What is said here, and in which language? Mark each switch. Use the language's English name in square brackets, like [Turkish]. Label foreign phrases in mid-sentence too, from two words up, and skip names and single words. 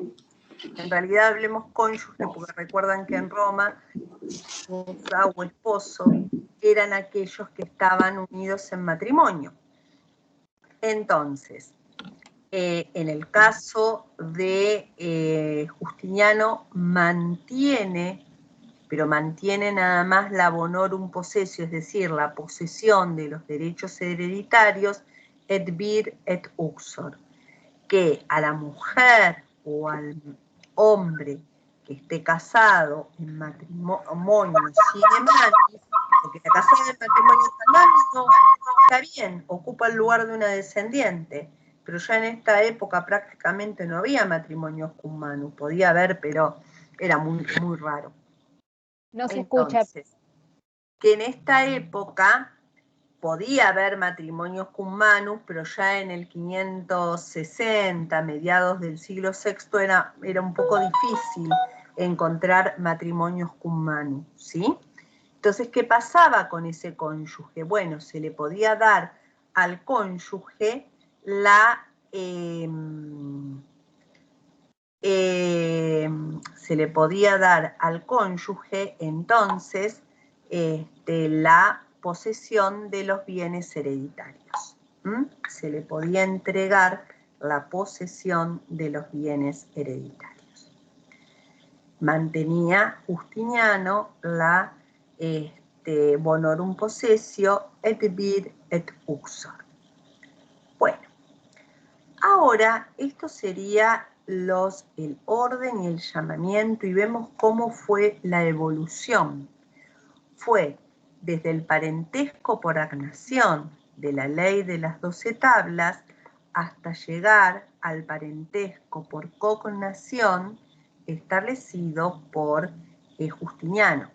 [Spanish] En realidad hablemos cónyuge porque recuerdan que en Roma, esposa o esposo eran aquellos que estaban unidos en matrimonio. Entonces, en el caso de Justiniano mantiene, pero mantiene nada más la [Latin] bonorum possessio, [Spanish] es decir, la posesión de los derechos hereditarios, [Latin] et vir et uxor, [Spanish] que a la mujer o al hombre que esté casado en matrimonio [Latin] sine manis, [Spanish] porque está casado en matrimonio canónico, está bien, ocupa el lugar de una descendiente, pero ya en esta época prácticamente no había matrimonios [Latin] cum manus, [Spanish] podía haber, pero era muy, muy raro. No se escucha. Entonces, que en esta época podía haber matrimonios [Latin] cum manus, [Spanish] pero ya en el 560, mediados del siglo VI, era un poco difícil encontrar matrimonios [Latin] cum manus, [Spanish] ¿sí? Entonces, ¿qué pasaba con ese cónyuge? Bueno, se le podía dar al cónyuge entonces la posesión de los bienes hereditarios. Se le podía entregar la posesión de los bienes hereditarios. Mantenía Justiniano la [Latin] bonorum possessio et vir et uxor. [Spanish] Bueno, ahora esto sería el orden y el llamamiento y vemos cómo fue la evolución. Fue desde el parentesco por agnación de la ley de las 12 tablas hasta llegar al parentesco por cognación establecido por Justiniano.